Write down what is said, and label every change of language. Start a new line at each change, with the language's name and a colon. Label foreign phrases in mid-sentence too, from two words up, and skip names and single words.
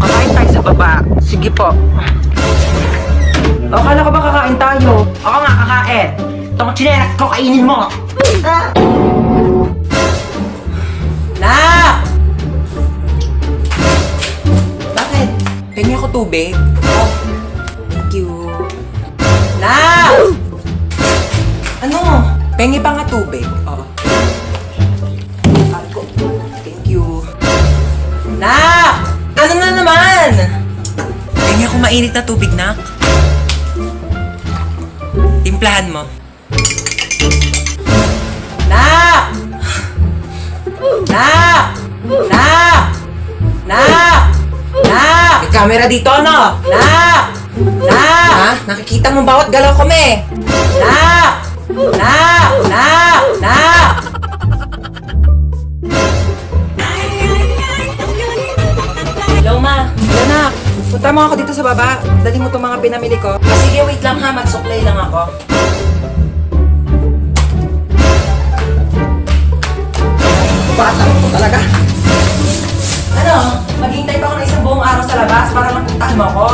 Filipino: Kakain tayo sa baba. Sige po. Akala ko ba kakain tayo? Ako nga kakain. Itong chineras ko, kainin mo. Nak! Bakit? Pengi ako tubig.
English: Oh, thank you.
Filipino: Nak! Ano? Pengi pa nga tubig. Oo.
English: Thank you.
Filipino: Nak! Ano na naman? Pengi ako mainit na tubig, nak. Timplahan mo. Nak! Nak! Nak! Nak! Nak! May camera dito, no? Nak! Nak! Ha? Nakikita mo bawat galaw ko, me? Nak! Nak! Nak! Nak! Hello, ma. Hello, nak. Punta mo ako dito sa baba. Dali mo itong mga pinamili ko. Sige, wait lang ha. Magsuklay lang ako. Bata mo talaga. Ano? Maghintay pa ako ng isang buong araw sa labas para lang puntahan mo ako.